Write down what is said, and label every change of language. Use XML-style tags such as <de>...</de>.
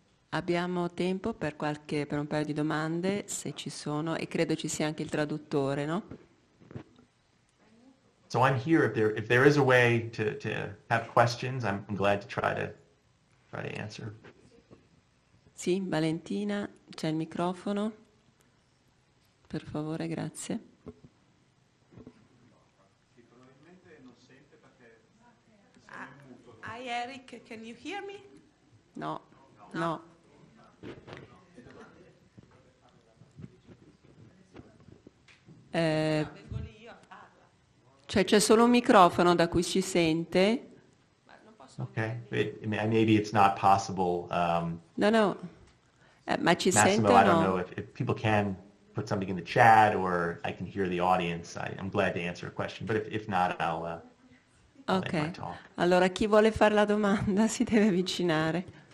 <it>Abbiamo tempo per un paio di domande, se ci sono, e credo ci sia anche il traduttore, no?</it> <en>So I'm here if there is a way to have questions. I'm glad to try to answer.</en> <it>Sì, Valentina, c'è il microfono. Per favore, grazie.</it> <en>Hi Eric, can you hear me?</en> <it>No, no. Cioè c'è solo un microfono da cui ci sente.</it> <en>Okay, maybe it's not possible.</en> <it>No, ma ci sente o</it> <en>I don't know if people can put something in the chat or I can hear the audience. I'm glad to answer a question, but if not, I'll end my</en> <it>Ok,</it> <en>talk.</en> <it>allora chi vuole fare la domanda si deve avvicinare.</it>